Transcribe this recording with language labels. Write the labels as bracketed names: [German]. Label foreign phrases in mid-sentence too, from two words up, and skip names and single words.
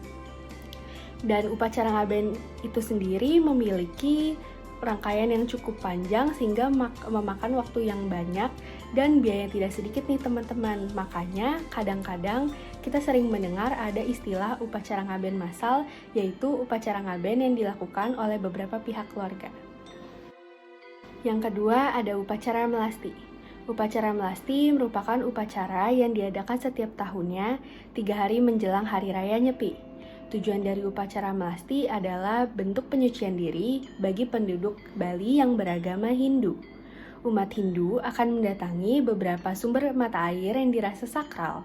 [Indonesian] Dan upacara ngaben itu sendiri memiliki rangkaian yang cukup panjang sehingga memakan waktu yang banyak dan biaya tidak sedikit nih teman-teman. Makanya kadang-kadang kita sering mendengar ada istilah upacara ngaben massal, yaitu upacara ngaben yang dilakukan oleh beberapa pihak keluarga. Yang kedua ada upacara melasti. Upacara melasti merupakan upacara yang diadakan setiap tahunnya 3 hari menjelang Hari Raya Nyepi. Tujuan dari upacara melasti adalah bentuk penyucian diri bagi penduduk Bali yang beragama Hindu. Umat Hindu akan mendatangi beberapa sumber mata air yang dirasa sakral.